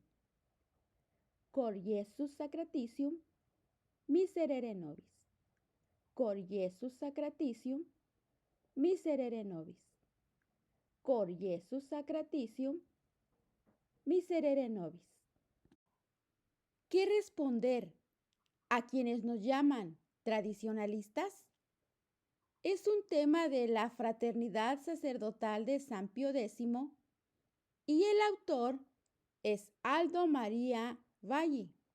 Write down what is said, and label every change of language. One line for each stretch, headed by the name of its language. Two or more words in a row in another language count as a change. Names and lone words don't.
Latin: Cor Iesus sacratitium, miserere nobis. Cor Iesus sacratitium, miserere nobis. Cor Iesus sacratitium, miserere nobis.
Spanish: ¿Qué responder a quienes nos llaman tradicionalistas? Es un tema de la Fraternidad Sacerdotal de San Pío X y el autor es Aldo María Valli.